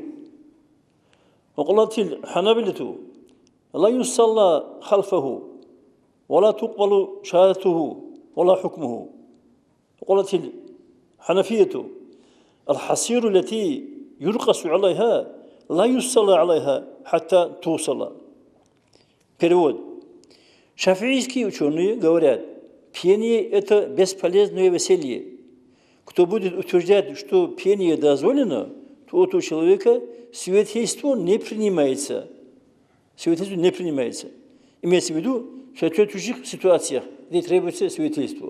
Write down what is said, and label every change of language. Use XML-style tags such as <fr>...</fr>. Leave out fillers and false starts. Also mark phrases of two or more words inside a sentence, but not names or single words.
<ar>وقالت الحنابلة لا يصلى خلفه ولا تقبل شهادته ولا حكمه. وقالت الحنفية الحصير التي يرقص عليها لا يصلى عليها حتى توصل.</ar> <ru>Перевод. Шафиийские ученые говорят, пение – это бесполезное веселье. Кто будет утверждать, что пение дозволено, то у человека свидетельство не принимается. Свидетельство не принимается. Имеется в виду в соответствующих ситуациях, где требуется свидетельство.</ru>